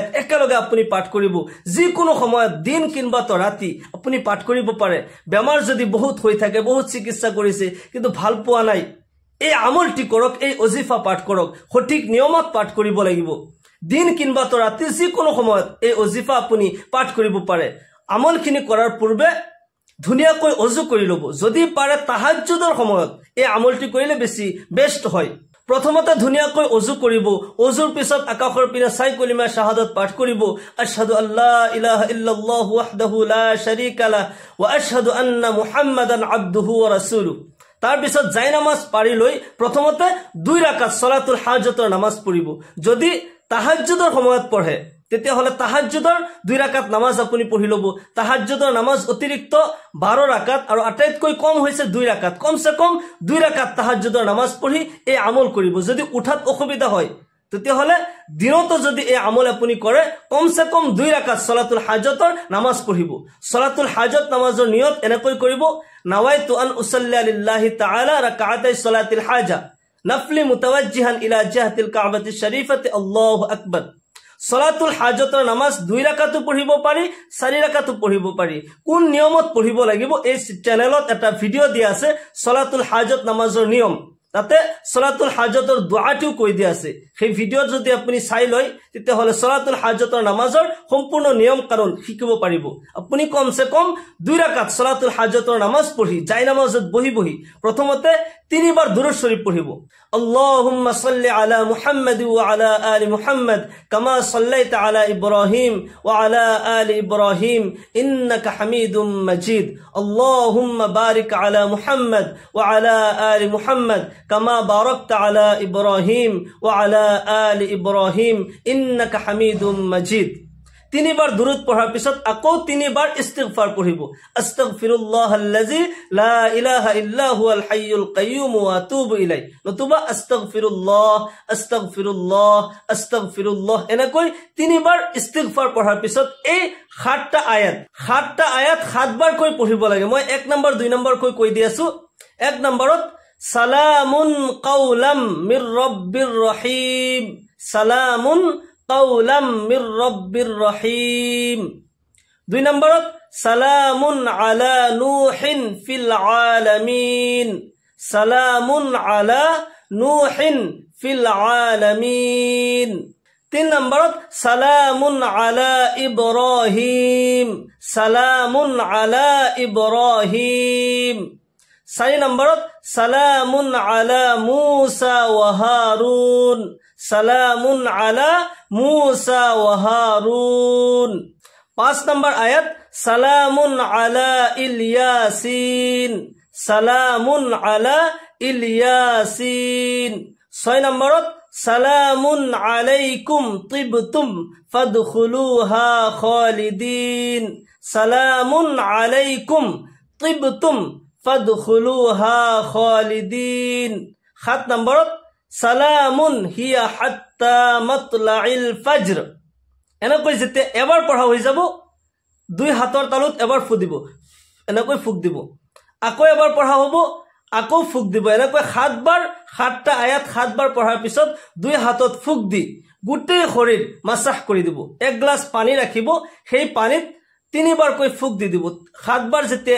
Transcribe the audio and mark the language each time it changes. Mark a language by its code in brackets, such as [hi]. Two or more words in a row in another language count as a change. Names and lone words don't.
[as] একেলগে আপুনি পাঠ কৰিব যিকোনো সময়ত দিন কিংবা তো ৰাতি আপুনি পাঠ কৰিব পাৰে বেমাৰ যদি বহুত হৈ থাকে বহুত চিকিৎসা কৰিছে কিন্তু ভাল পোৱা নাই এই আমলটি কৰক এই অজিফা পাঠ কৰক সঠিক নিয়মত পাঠ কৰিব লাগিব দিন কিংবা তো ৰাতি যিকোনো সময়ত এই অজিফা আপুনি পাঠ কৰিব পাৰে আমলখিনি কৰাৰ পূৰ্বে ধুনিয়াকৈ অজু কৰি লব যদি পাৰে তাহাজ্জুদৰ সময়ত এই আমলটি কৰিলে বেছি বেষ্ট হয় প্ৰথমতে ধুনিয়াকৈ অজু কৰিব অজুৰ পিছত আকাশৰ পিনে চাই কলিমা শাহাদাত পাঠ কৰিব [ar] أشهد ألا إله إلا الله وحده لا شريك له وأشهد أن محمدا عبده ورسوله [as] তাৰ পিছত জাই নামাজ পাৰি লৈ প্ৰথমতে 2 রাকাত সালাতুল হাজতৰ নামাজ পঢ়িব যদি তাহাজ্জুদৰ সময়ত পঢ়ে তেতিয়া হলে তাহাজ্জুদৰ 2 রাকাত নামাজ আপুনি পঢ়ি লব তাহাজ্জুদৰ নামাজ অতিৰিক্ত 12 রাকাত আৰু আটাইতকৈ কম হৈছে 2 রাকাত কমসে কম 2 রাকাত তাহাজ্জুদৰ নামাজ পঢ়ি এই আমল কৰিব যদি উঠাত অসুবিধা হয় তেতিয়া হলে দিনত যদি এই আমল আপুনি কৰে কমসে কম 2 রাকাত সালাতুল হাজতৰ নামাজ পঢ়িব সালাতুল হাজত নামাজৰ নিয়ত এনেকৈ কৰিব [ar] نويت أن أصلي لله تعالى ركعتي صلاة الحاجة نفلا متوجها إلى جهة الكعبة الشريفة الله أكبر [as] সালাতুল হাজতৰ নামাজ 2 রাকাতো পঢ়িব পাৰি 4 রাকাতো পঢ়িব পাৰি কোন নিয়মত পঢ়িব লাগিব এই চ্যানেলত এটা ভিডিও দিয়া আছে সালাতুল হাজত নামাজৰ নিয়ম তাতে সালাতুল হাজতৰ দোয়াটিও কৈ দিয়া আছে সেই ভিডিও যদি আপুনি চাই লয় তেতিয়া হলে সালাতুল হাজতৰ নামাজৰ সম্পূৰ্ণ নিয়ম কানুন শিকিব পাৰিব আপুনি কমসে কম 2 রাকাত সালাতুল হাজতৰ নামাজ পঢ়ি জাই নামাজত বহি প্ৰথমতে 3 বার দুরূদ শরীফ পঢ়িব [ar] اللهم صل على محمد وعلى آل محمد كما صليت على إبراهيم وعلى آل إبراهيم إنك حميد مجيد اللهم بارك على محمد وعلى آل محمد كما باركت على إبراهيم وعلى آل إبراهيم إنك حميد مجيد [as] 3 বার দুরূদ পঢ়াৰ পিছত আকৌ 3 বার ইস্তিগফাৰ পঢ়িব [ar] أستغفر الله الذي لا إله إلا هو الحي القيوم وأتوب إليه নতুবা أستغفر الله أستغفر الله أستغفر الله [as] এনেকৈ 3 বার ইস্তিগফাৰ পঢ়াৰ পিছত এই 7টা আয়াত 7 বাৰ কৈ পঢ়িব লাগে মই 1 নম্বৰ 2 নম্বৰ কৈ দি আছো 1 নম্বৰত [ar] سلام قولا من رب رحيم سلام قولا من رب الرحيم 2 নম্বৰত سلام على نوح في العالمين سلام على نوح في العالمين 3 নম্বৰত سلام على إبراهيم سلام على إبراهيم 4 নম্বৰত سلام على موسى وهارون سلام على موسى وهارون 5 [as] নম্বর আয়াত [ar] سلام على إلياسين سلام على إلياسين 6 নম্বৰত سلام عليكم طبتم فادخلوها خالدين سلام عليكم طبتم فادخلوها خالدين 7 নম্বৰত سلام هي حتى مطلع الفجر [as] এনেকৈ যেতে এবাৰ পঢ়া হৈ যাব 2 হাতৰ তালুত এবাৰ ফুক দিব এনেকৈ ফুক দিব আকৌ এবাৰ পঢ়া হ'ব আকৌ ফুক দিব এনেকৈ 7 বাৰ 7টা আয়াত 7 বাৰ পঢ়াৰ পিছত 2 হাতত ফুক দি গোটেই শৰীৰ মাসাহ কৰি দিব 1 গ্লাস পানী ৰাখিব সেই পানীত তিনিবাৰকৈ ফুক দি দিব 7 বাৰ যেতিয়া